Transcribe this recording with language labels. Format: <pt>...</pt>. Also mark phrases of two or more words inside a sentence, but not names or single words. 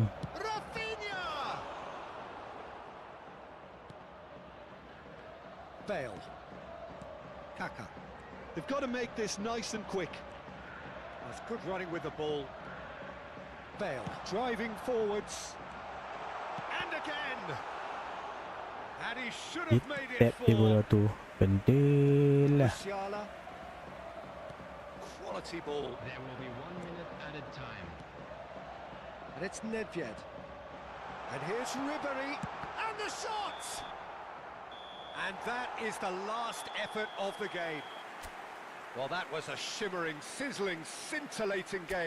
<en>Rafinha! Bale. Kaka. They've got to make this nice and quick. That's good running with the ball. Bale driving forwards. And again! And he should have made it Tap dia bola four. tu. Bendel lah. Musiala. Quality ball. There will be 1 minute added time. And it's Nedved. And here's Ribéry. And the shot! And that is the last effort of the game. Well, that was a shimmering, sizzling, scintillating game.</en>